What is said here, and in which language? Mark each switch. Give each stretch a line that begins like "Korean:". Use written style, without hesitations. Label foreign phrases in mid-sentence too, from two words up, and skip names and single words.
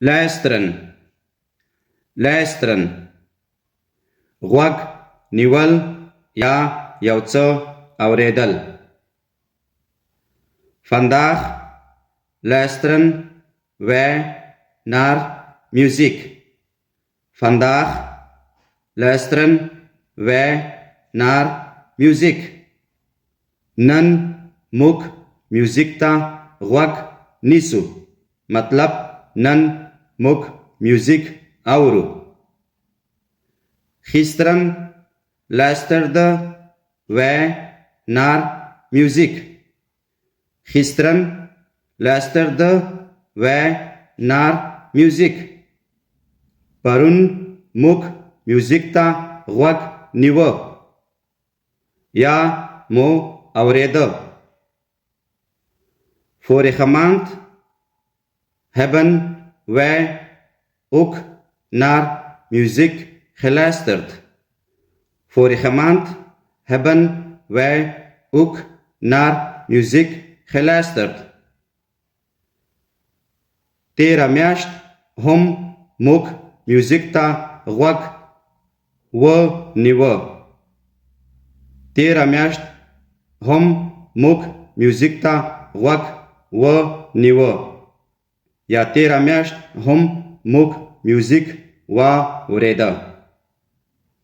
Dutch: luisteren, luisteren.
Pashto: غوږ نیول یا یو څه اوریدل.
Dutch: Vandaag luisteren wij naar muziek. Vandaag luisteren wij naar muziek.
Pashto: نن موږ میوزیک ته غوږ نیسو. مطلب نن موږ میوزیک اورو.
Dutch: Gisteren luisterden wij naar muziek. Gisteren luisterden wij naar muziek.
Pashto: پرون موږ میوزیک ته غوږ نیوه یا مو اوریده.
Dutch: Vorige maand hebben wij ook naar muziek geluisterd. Vorige maand hebben wij ook naar muziek geluisterd.
Pashto: تیره میاشت هم موږ میوزیک ته غوږ ونیوه. تیره میاشت هم موږ میوزیک ته غوږ ونیوه یا تیره میاشت هم موږ میوزیک واوریده.